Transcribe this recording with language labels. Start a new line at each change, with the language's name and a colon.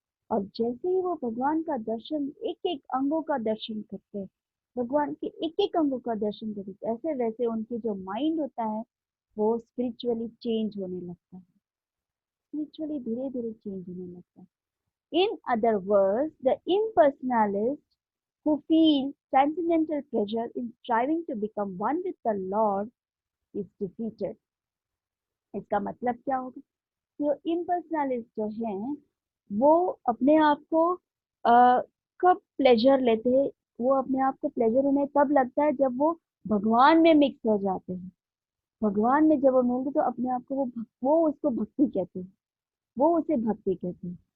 Hindi: और जैसे ही वो भगवान का दर्शन, एक एक अंगों का दर्शन करते हैं, भगवान के एक एक अंगों का दर्शन करते, ऐसे वैसे उनके जो माइंड होता है वो स्पिरिचुअली चेंज होने लगता है, स्पिरिचुअली धीरे धीरे चेंज होने लगता है।
English: In other words, the impersonalist who feel transcendental pleasure in striving to become one with the Lord is defeated.
Hindi: इसका मतलब क्या होगा, जो impersonalist जो हैं वो अपने आप को कब प्लेजर लेते हैं, वो अपने आप को प्लेजर उन्हें तब लगता है जब वो भगवान में मिक्स हो जाते हैं। भगवान में जब वो मिलते तो अपने आप को वो उसको भक्ति कहते हैं, वो उसे भक्ति कहते हैं।